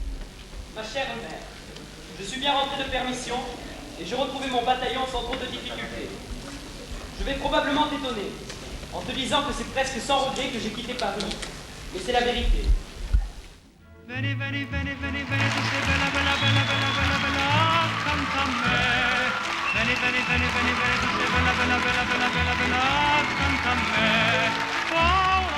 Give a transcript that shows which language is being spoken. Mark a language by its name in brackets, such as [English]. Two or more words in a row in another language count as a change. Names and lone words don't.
[French] Ma chère mère, je suis bien rentré de permission et j'ai retrouvé mon bataillon sans trop de difficultés. Je vais probablement t'étonner en te disant que c'est presque sans regret que j'ai quitté Paris, mais c'est la vérité. [Italian] Veni, veni, veni, veni, veni, tu sei bella, bella, bella, bella, bella, bella, accanto a me. Veni, veni, veni, veni, veni, tu sei bella, bella, bella, bella, bella, bella, accanto a me.